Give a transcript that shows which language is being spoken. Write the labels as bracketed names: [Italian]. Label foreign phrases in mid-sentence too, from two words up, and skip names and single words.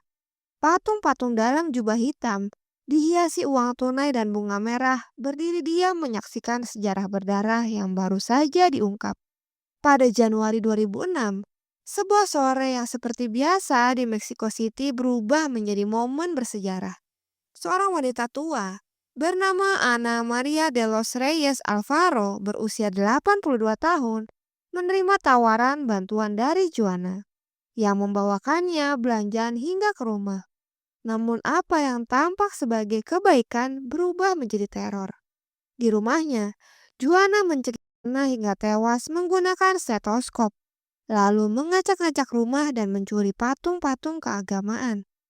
[Indonesian] Patung-patung dalam jubah hitam, dihiasi uang tunai dan bunga merah, berdiri diam menyaksikan sejarah berdarah yang baru saja diungkap. Pada Januari 2006, sebuah sore yang seperti biasa di Mexico City berubah menjadi momen bersejarah. Seorang wanita tua bernama Ana Maria de los Reyes Alvaro berusia 82 tahun menerima tawaran bantuan dari Juana yang membawakannya belanjaan hingga ke rumah. Namun apa yang tampak sebagai kebaikan berubah menjadi teror. Di rumahnya, Juana mencegah Ana hingga tewas menggunakan stetoskop, lalu mengacak-ngacak rumah dan mencuri patung-patung keagamaan.